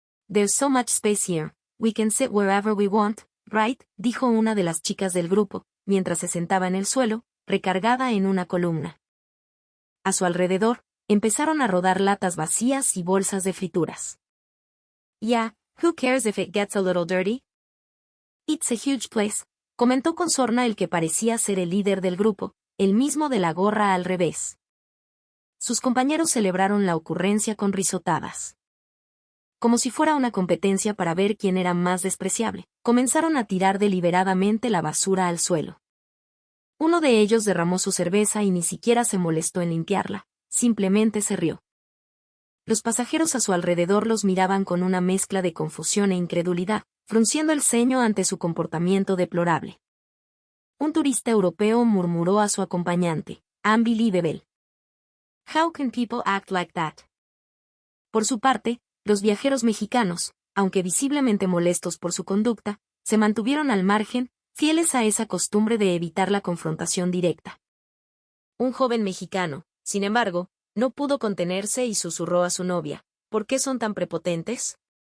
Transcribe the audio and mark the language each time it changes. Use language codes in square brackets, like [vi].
[en] "There's so much space here, we can sit wherever we want, right?", [es] dijo una de las chicas del grupo, mientras se sentaba en el suelo, recargada en una columna. A su alrededor, empezaron a rodar latas vacías y bolsas de frituras. [en] "Yeah, who cares if it gets a little dirty? It's a huge place", [es] comentó con sorna el que parecía ser el líder del grupo, el mismo de la gorra al revés. Sus compañeros celebraron la ocurrencia con risotadas. Como si fuera una competencia para ver quién era más despreciable, comenzaron a tirar deliberadamente la basura al suelo. Uno de ellos derramó su cerveza y ni siquiera se molestó en limpiarla, simplemente se rió. Los pasajeros a su alrededor los miraban con una mezcla de confusión e incredulidad, frunciendo el ceño ante su comportamiento deplorable. Un turista europeo murmuró a su acompañante, [en] "Unbelievable. How can people act like that?". [es] Por su parte, los viajeros mexicanos, aunque visiblemente molestos por su conducta, se mantuvieron al margen, fieles a esa costumbre de evitar la confrontación directa. Un joven mexicano, sin embargo, no pudo contenerse y susurró a su novia, "¿Por qué son tan prepotentes?